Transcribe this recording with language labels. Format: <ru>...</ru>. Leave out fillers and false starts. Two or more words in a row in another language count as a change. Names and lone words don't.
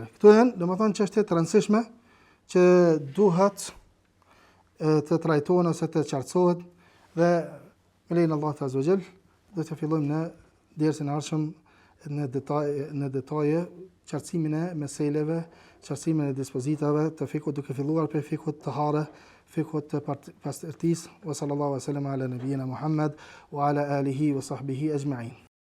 <sq>Këto janë, domethënë çështje të rëndësishme që duhet të trajtohen ose të qartësohet dhe me lejen e Allahut</sq> <ar>عز وجل</ar> <sq>do të fillojmë në dersin e ardhshëm në detaje qartësimin e meseleve, qartësimin e dispozitave të fikut, duke filluar për fikut të hare, fikut të pastërtisë,</sq> <ar>وصلى الله وسلم على نبينا محمد وعلى آله وصحبه أجمعين.</ar>